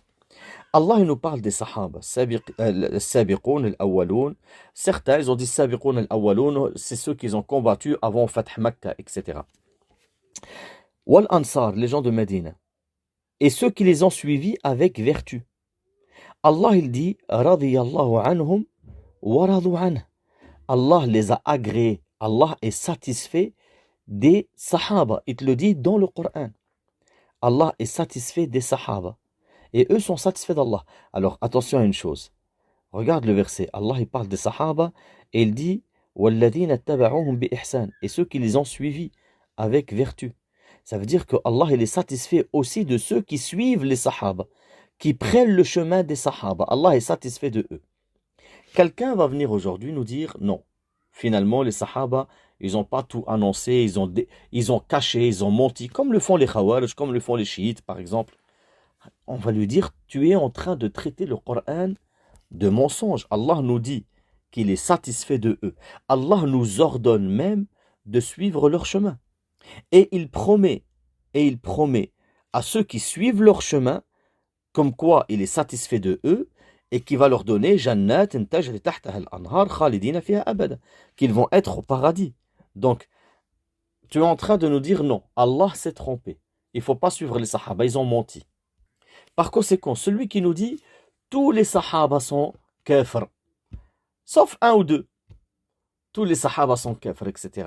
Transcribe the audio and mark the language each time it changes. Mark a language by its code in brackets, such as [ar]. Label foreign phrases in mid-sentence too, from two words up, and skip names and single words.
[fr] Allah il nous parle des sahaba, [ar] السابقون الأولون. [fr] Certains ils ont dit [ar] السابقون الأولون, [fr] c'est ceux qui ont combattu avant Fath Makkah, etc. [ar] والأنصار, [fr] les gens de Médine, et ceux qui les ont suivis avec vertu. Allah il dit [ar] رضي الله عنهم ورضوا عنه. [fr] Allah les a agréés. Allah est satisfait des sahaba. Il te le dit dans le Coran. Allah est satisfait des sahaba. Et eux sont satisfaits d'Allah. Alors attention à une chose. Regarde le verset. Allah il parle des sahaba et il dit [ar] وَالَّذِينَ اتَّبَعُوهُمْ بِإِحْسَانٍ, [fr] et ceux qui les ont suivis avec vertu. Ça veut dire que Allah il est satisfait aussi de ceux qui suivent les sahaba, qui prennent le chemin des sahaba. Allah est satisfait de eux. Quelqu'un va venir aujourd'hui nous dire non. Finalement, les sahaba, ils n'ont pas tout annoncé, ils ont caché, ils ont menti, comme le font les khawarij, comme le font les chiites, par exemple. On va lui dire, tu es en train de traiter le Coran de mensonge. Allah nous dit qu'il est satisfait de eux. Allah nous ordonne même de suivre leur chemin. Et il promet à ceux qui suivent leur chemin, comme quoi il est satisfait de eux, et qui va leur donner [ar] جنات تجري تحتها الأنهار خالدين فيها أبدا, [fr] qu'ils vont être au paradis. Donc, tu es en train de nous dire non, Allah s'est trompé. Il ne faut pas suivre les sahaba, ils ont menti. Par conséquent, celui qui nous dit tous les sahaba sont kafir, sauf un ou deux, tous les sahaba sont kafir, etc.